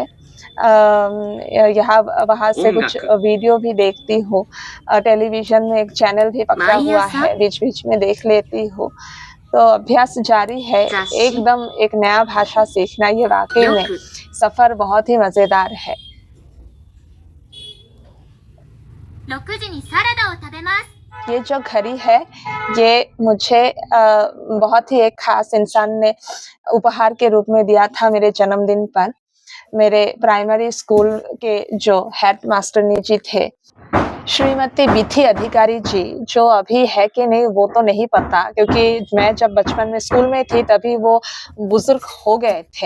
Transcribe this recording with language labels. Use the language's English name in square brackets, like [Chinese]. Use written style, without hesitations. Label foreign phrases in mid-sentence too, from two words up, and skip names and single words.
[Hindi] यहाँ वहाँ से कुछ वीडियो भी देखती हूँ। टेलीविज़न में एक चैनल भी पकड़ा हुआ है, बीच-बीच में देख लेती हूँ। तो अभ्यास जारी है। एकदम एक नया भाषा सीखना, ये वाक़ई में सफ़र बहुत ही मज़ेदार है। [Japanese] 6 時にサラダを食べます。 [Hindi] ये जो घड़ी है, ये मुझे बहुत ही एक ख़ास इंसान ने उपहार के रूप में दिया था मेरे जन्मदिन पर। मेरे प्राइमरी स्कूल के जो हेडमास्टरनी जी थे, श्रीमती बिथी अधिकारी जी, जो अभी है कि नहीं वो तो नहीं पता, क्योंकि मैं जब बचपन में स्कूल में थी तभी वो बुज़ुर्ग हो गए थे।